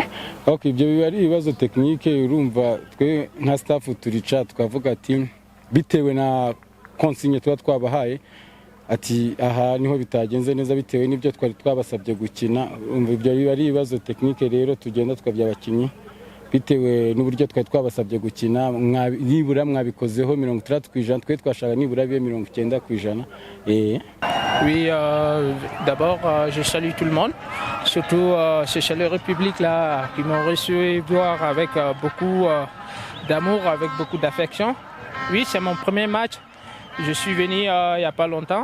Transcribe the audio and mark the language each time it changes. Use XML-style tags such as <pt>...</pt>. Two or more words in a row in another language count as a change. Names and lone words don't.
<rw>Okay, ibyo biba ari ibibazo technique urumva twe nka staff turica tukavuga ati bitewe na consigne tuba twabahaye ati aha niho bitagenze neza bitewe n'ibyo twari twabasabye gukina. Umva ibyo biba ari ibibazo technique rero tugenda twabya abakinyi bitewe n'uburyo twari twabasabye gukina nibura mwabikozeho 30% twe twashaka nibura biye 90%.</rw> <fr>Oui, d'abord je salue tout le monde, surtout ce chaleureux public là qui m'ont reçu voir avec beaucoup d'amour, avec beaucoup d'affection. Oui, c'est mon premier match. Je suis venu il n'y a pas longtemps.</fr>